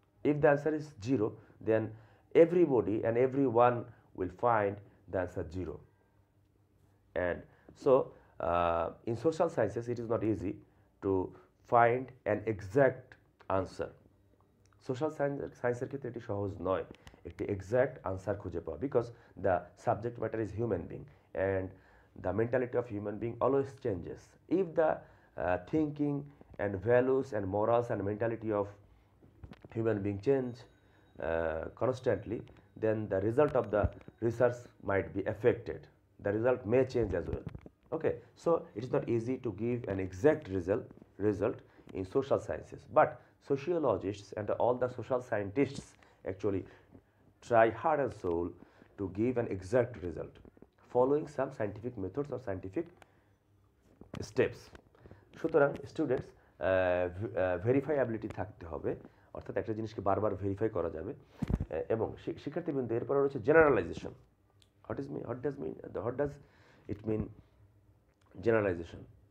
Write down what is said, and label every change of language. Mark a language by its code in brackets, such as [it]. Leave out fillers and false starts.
[en] If the answer is 0, then everybody and everyone will find the answer 0. And so in social sciences it is not easy to find an exact answer. [bn] Social সায়েন্সের ক্ষেত্রে এটি সহজ নয় একটি exact answer খুঁজে পাওয়া, [en] Because the subject matter is human being and the mentality of human being always changes. If the thinking and values and morals and mentality of human being change constantly, then the result of the research might be affected. The result may change as well. Okay, so it is not easy to give an exact result in social sciences, but sociologists and all the social scientists actually try heart and soul to give an exact result following some scientific methods or scientific steps. [bn] সুতরাং students, ভেরিফাইবিলিটি থাকতে হবে, অর্থাৎ একটা জিনিসকে বারবার verify করা যাবে। এবং শিক্ষার্থীবৃন্দ, এরপরে রয়েছে generalisation. [en] What does it mean generalization?